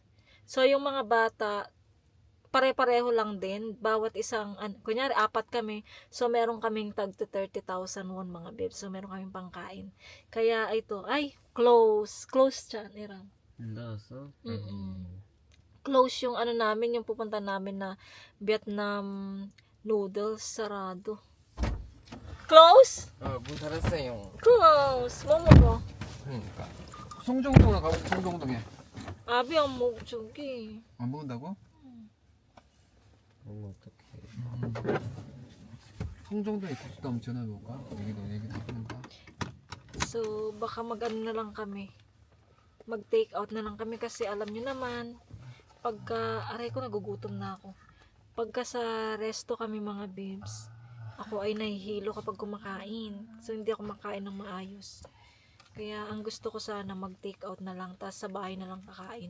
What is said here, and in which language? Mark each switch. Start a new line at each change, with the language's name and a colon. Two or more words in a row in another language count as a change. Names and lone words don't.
Filipino: So, yung mga bata, pare-pareho lang din, bawat isang, kunyari, 4 kami, so meron kaming tag 30,000 won mga bebs, so meron kaming pangkain. Kaya ito, ay, close siya, nirang. Close yung namin, yung pupunta namin na
English: Vietnam noodles,
Filipino: sarado. Close?
Korean: 문 닫았어요. Close! 뭐 먹어? 그러니까. 송정동으로 가고 송정동에. 아비 안 먹어, 저기. 안 먹는다고? 송정동에 국수도 한번 전화해볼까? 얘기도 해볼까?
Filipino: So, baka na lang kami. Mag-
English: take out
Filipino: na lang kami kasi alam nyo naman, aray ko, nagugutom na ako. Pagka sa resto kami mga babes, ako ay nahihilo kapag kumakain. So, hindi ako makain ng maayos. Kaya, ang gusto ko sana mag-
English: take out
Filipino: na lang, tas sa bahay na lang kakain.